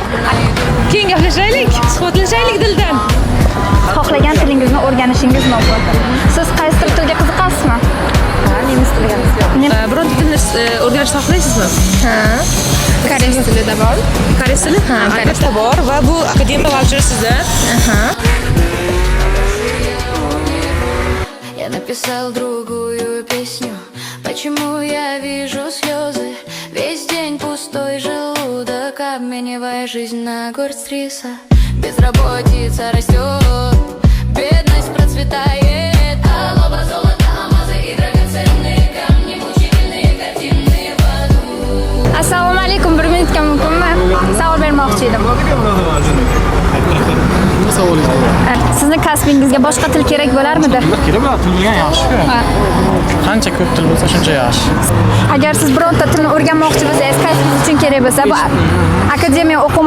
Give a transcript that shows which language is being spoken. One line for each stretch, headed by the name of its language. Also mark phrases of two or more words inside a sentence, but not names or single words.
Uzbek: Keyin gaplashaylik, suhbatlashaylik dildan. Xohlagan tilingizni o'rganishingiz mumkin. Siz qaysi tilga qiziqasizmi? Nemis tiliga. Bironta tilni o'rganishni xohlaysizmi? Ha. Koreys tilida bor. Koreys tili? Ha, albatta bor va bu akademiya vaucheri sizda. Aha.
Russian: Я написал другую песню. Почему я вижу слезы? Весь день пустой желудок, обменивая жизнь на горсть риса. Безработица растет, бедность процветает. Алоба, золото, алмазы и драгоценные камни, мучительные картины в аду.
Uzbek: Assalomu alaykum. 1 minutga mumkinmi? Savol bermoqchi edim. Sizni kasbingizga boshqa til kerak bo'larmidi? Kerak bo'ladi, til bilgan yaxshi-ku. Qancha ko'p til bo'lsa shuncha yaxshi. Agar siz bironta tilni o'rganmoqchi bo'lsangiz, kasbingiz uchun kerak bo'lsa, bu akademiya o'quv markazi.